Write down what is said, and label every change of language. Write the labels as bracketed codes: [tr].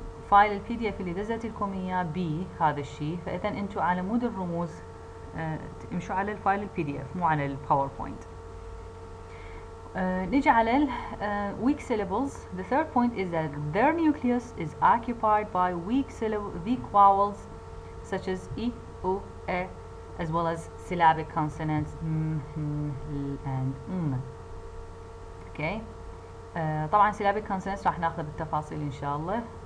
[ar] فايل البي دي اف اللي دزت لكم اياه بي هذا الشيء، فاذا انتم على مود الرموز امشوا على الفايل البي دي اف مو على الباوربوينت. نجي على ال weak syllables. [en] The third point is that their nucleus is occupied by weak vowels such as I, U, as well as syllabic consonants m, n, l, and m. Okay. [ar] طبعا syllabic consonants راح ناخذها بالتفاصيل إن شاء الله.